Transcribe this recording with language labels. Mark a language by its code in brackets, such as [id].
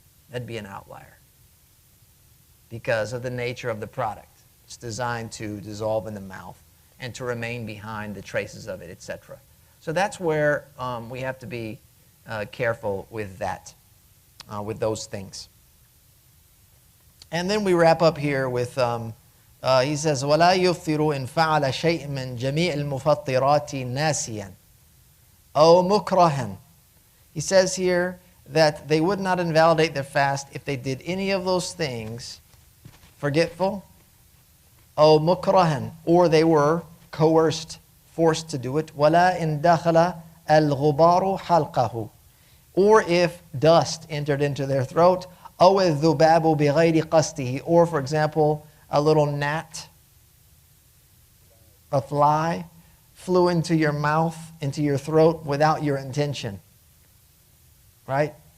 [en] That'd be an outlier because of the nature of the product. It's designed to dissolve in the mouth and to remain behind the traces of it, etc. So that's where we have to be careful with that, with those things. And then we wrap up here with, he says, [ar] وَلَا يُفْطِرُ إِنْ فَعَلَ شَيْءٍ مِّن جَمِيعِ الْمُفَطِّرَاتِ نَاسِيًا أَوْ مُكْرَهًا. [en] He says here that they would not invalidate their fast if they did any of those things forgetful, [ar] أَوْ مُكْرَهًا, [en] or they were coerced, forced to do it, [ar] وَلَا إِنْ دَخَلَ الْغُبَارُ حَلْقَهُ, [en] or if dust entered into their throat, [ar] أَوْ الذُّبَابُ بِغَيْرِ قَصْدِهِ, [en] or for example, a little gnat, a fly, flew into your mouth, into your throat without your intention, right?